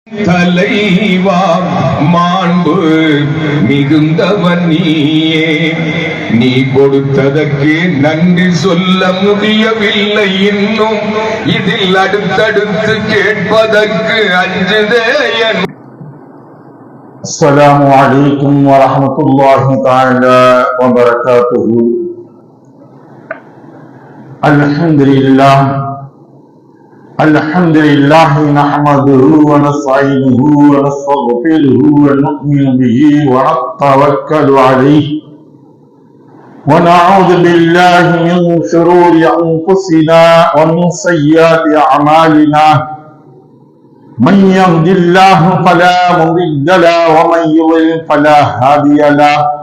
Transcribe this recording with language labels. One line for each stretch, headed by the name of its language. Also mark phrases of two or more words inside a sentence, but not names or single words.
Tamil: தலைவா மாண்பு மிகுந்தவன் நீயே, நீ கொடுத்ததற்கு நன்றி சொல்ல முடியவில்லை இன்னும், இதில் அடுத்தடுத்து கேட்பதற்கு அஞ்சுதே.
Arabic: السلام عليكم ورحمة الله تعالى وبركاته. அல்ஹம்துலில்லாஹ் الحمد لله نحمده ونستعينه ونستغفره ونؤمن به ونتوكل عليه ونعوذ بالله من شرور أنفسنا ومن سيئات أعمالنا من يهد الله فلا مضل له ومن يضلل فلا هادي له